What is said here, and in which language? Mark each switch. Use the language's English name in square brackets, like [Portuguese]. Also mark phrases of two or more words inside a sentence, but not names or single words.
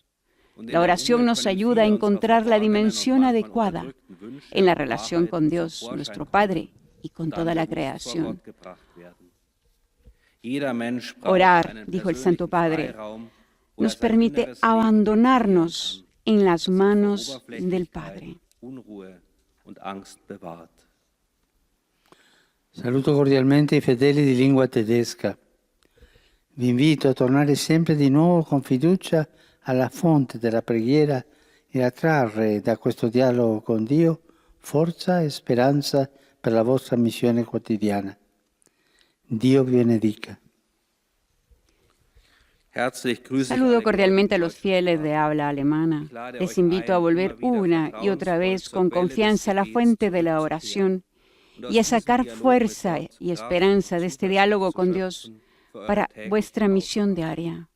[Spanish] La oración nos ayuda a encontrar la dimensión adecuada en la relación con Dios, nuestro Padre, y con toda la creación. Orar, dijo el Santo Padre, nos permite abandonarnos en las manos del Padre. [Italian] Saluto cordialmente i fedeli di lingua tedesca. Vi invito a tornare sempre di nuovo con fiducia alla fonte della preghiera e a trarre da questo dialogo con Dio forza e speranza per la vostra missione quotidiana. Dio vi benedica. [Spanish] Saludo cordialmente a los fieles de habla alemana. Les invito a volver una y otra vez con confianza a la fuente de la oración y a sacar fuerza y esperanza de este diálogo con Dios para vuestra misión diaria.